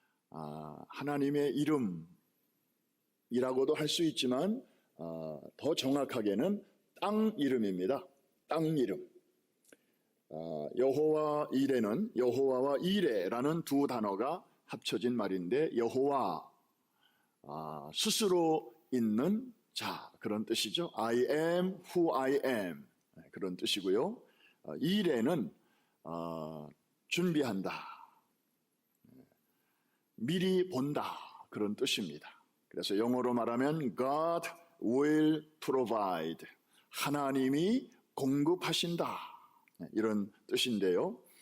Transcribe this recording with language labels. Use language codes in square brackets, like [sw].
[ko] 하나님의 이름이라고도 할 수 있지만 더 정확하게는 땅 이름입니다. 땅 이름. 여호와 이레는 여호와와 이레라는 두 단어가 합쳐진 말인데 여호와 스스로 있는 자, 그런 뜻이죠. [en] I am who I am, [ko] 그런 뜻이고요. 이레는 준비한다, 미리 본다, 그런 뜻입니다. 그래서 영어로 말하면 [en] God will provide. [ko] 하나님이 공급하신다, 이런 뜻인데요.